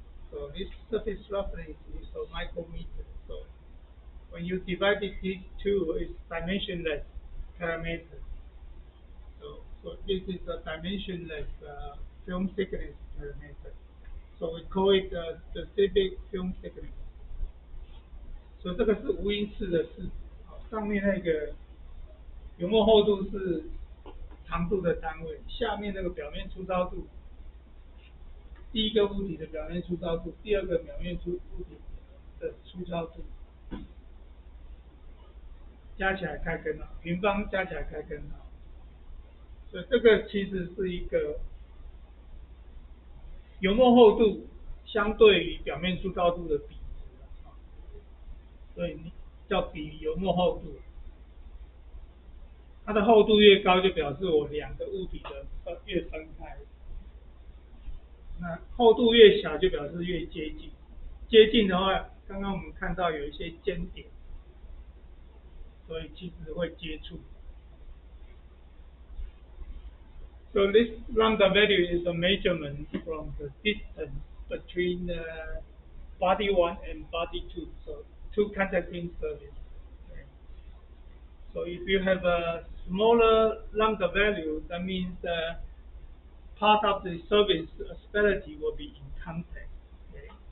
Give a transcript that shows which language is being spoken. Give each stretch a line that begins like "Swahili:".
English: So this surface roughness is a micrometer. So when you divide these two, it's dimensionless parameter. So this is a dimensionless film thickness parameter. So we call it specific film thickness.
Chinese: So 这个是无因式的式子，上面那个油墨厚度是长度的单位，下面那个表面粗糙度，第一个物体的表面粗糙度，第二个表面物体的粗糙度，加起来开根号，平方加起来开根号。所以这个其实是一个油墨厚度相对于表面粗糙度的比值，所以叫比油墨厚度。它的厚度越高，就表示我两个物体的越分开。那厚度越小，就表示越接近。接近的话，刚刚我们看到有一些尖点，所以其实会接触。
English: So this lambda value is a measurement from the distance between body 1 and body 2, so two contacting surfaces. Okay. So if you have a smaller lambda value, that means part of the surface asperity will be in contact. Okay.